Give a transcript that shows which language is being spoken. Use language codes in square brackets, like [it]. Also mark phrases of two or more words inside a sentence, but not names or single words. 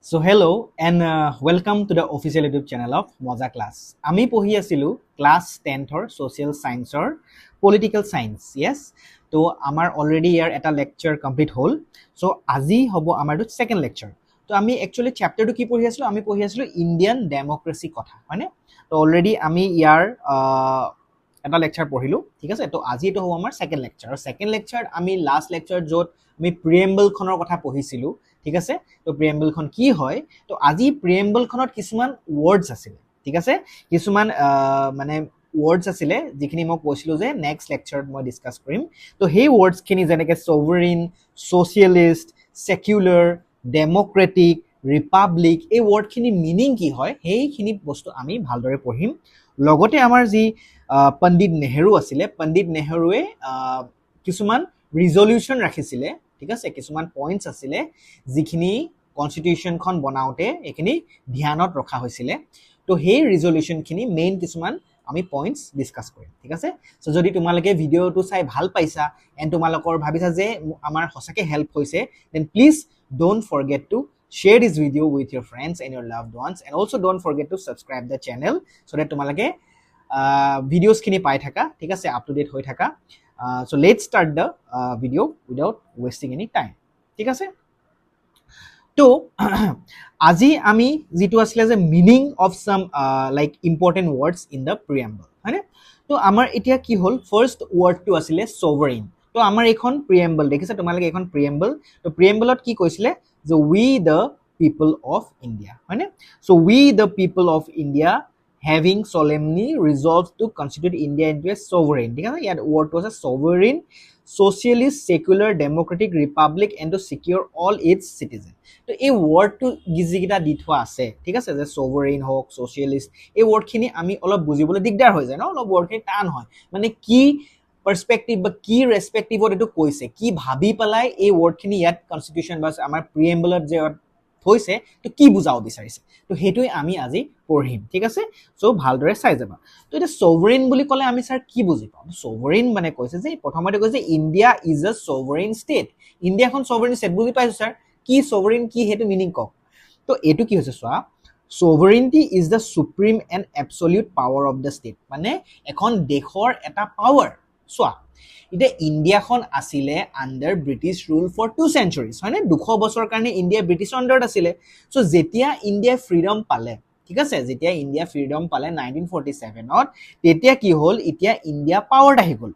[en] So hello and welcome to the official YouTube channel of Moza Class. [as] আমি পঢ়ি আছিলো [en] class 10th social science or political science. Yes. [as] তো আমাৰ already ইয়াৰ এটা [en] lecture complete [as] হল. So আজি হ'ব আমাৰটো second lecture. তো আমি actually chapter টো কি পঢ়ি আছিলো? আমি পঢ়ি আছিলো [en] Indian democracy [as] কথা, হয়নে? তো already আমি ইয়াৰ এটা lecture পঢ়িলো, ঠিক আছে? তো আজি এটো হ'ব আমাৰ [en] second lecture. [as] আৰু [en] second lecture [as] আমি [en] last lecture [as] য'ত আমি preamble খনৰ কথা পঢ়িছিলো, ঠিক আছে? তো preamble খন কি হয়? তো আজি preamble খনত কিছুমান words আছিল, ঠিক আছে? কিছুমান মানে words আছিলে যিখিনি মই কৈছিলো যে [en] next lecture [as] মই discuss কৰিম। তো সেই [en] words খিনি যেনেকৈ sovereign, socialist, secular, democratic, republic, [as] এই word খিনি meaning কি হয় সেইখিনি বস্তু আমি ভালদৰে পঢ়িম। লগতে আমাৰ যি পণ্ডিত নেহেৰু আছিলে, পণ্ডিত নেহেৰুৱে কিছুমান ৰিজলিউশ্যন ৰাখিছিলে, ঠিক আছে? কিছুমান পইণ্টছ আছিলে যিখিনি কনষ্টিটিউশ্যনখন বনাওঁতে এইখিনি ধ্যানত ৰখা হৈছিলে। তো সেই ৰিজলিউশ্যনখিনি মেইন কিছুমান আমি [en] points discuss [as] কৰিম, ঠিক আছে? চ' যদি তোমালোকে ভিডিঅ'টো চাই ভাল পাইছা [en] এণ্ড [as] তোমালোকৰ ভাবিছা যে আমাৰ সঁচাকৈ হেল্প হৈছে, [en] then please don't forget to share this video with your friends and your loved ones, and also don't forget to subscribe the channel so that [as] তোমালোকে videos খিনি পাই থাকা, [en] ঠিক আছে? up to date [as] হৈ থাকা। [en] So let's start the video without wasting any time, [as] ঠিক আছে? তো আজি আমি যেটো আসলে যে [en] meaning of some like important words in the preamble, [as] হয়নে? তো আমাৰ এতিয়া কি হল, first word টো আসলে sovereign। তো আমাৰ এখন preamble দেখিছে তোমালোকে, এখন preamble। তো preamble কি কৈছিলে যে [en] we the people of India, [as] হয়নে? [en] So we the people of India having solemnly resolved to constitute India into a sovereign, [as] ঠিক আছে? [en] ইয়াত word was a sovereign socialist secular democratic republic and to secure all its citizens। [as] তো এই wordটো যিকিটা দি থোৱা আছে, ঠিক আছে? যে sovereign হওক, socialist, এই wordখিনি আমি অলপ বুজিবলৈ দিগদাৰ হৈ যায় ন, অলপ wordখিনি টান হয়। মানে কি পাৰ্সপেক্টিভ বা কি ৰেসপেক্টিভত এটো কৈছে, কি ভাবি পেলাই এই wordখিনি ইয়াত কনষ্টিটিউশ্যন বা আমাৰ প্ৰিএম্বলত যে থৈছে, তো কি বুজাব বিচাৰিছে, তো হেতুই আমি আজি পঢ়িম, ঠিক আছে? সো ভালদৰে চাই যাবা। তো এটা sovereign বুলি ক'লে আমি স্যাৰ কি বুজি পাম? sovereign মানে কৈছে যে প্ৰথমতে কৈছে [en] India is a sovereign state. [as] ইন্ডিয়াখন [en] sovereign state [as] বুজি পাইছো স্যাৰ? কি sovereign কি হেতু মিনিং কক। তো এটো কি হৈছে চোৱা, [en] sovereignty is the supreme and absolute power of the state। [as] মানে এখন দেশৰ এটা পাৱাৰ। চোৱা, ইতে ইন্ডিয়াখন আছিলে [en] under British rule for 2 centuries, [as] হয়নে? 200 বছৰ কাৰণে ইন্ডিয়া ব্ৰিটিছ আন্ডাৰত আছিলে। সো যেতিয়া ইন্ডিয়া ফ্ৰীডম পালে, ঠিক আছে? যেতিয়া ইন্ডিয়া ফ্ৰীডম পালে 1947ত, তেতিয়া কি হ'ল, এতিয়া ইন্ডিয়া পাৱাৰত আহি গ'ল।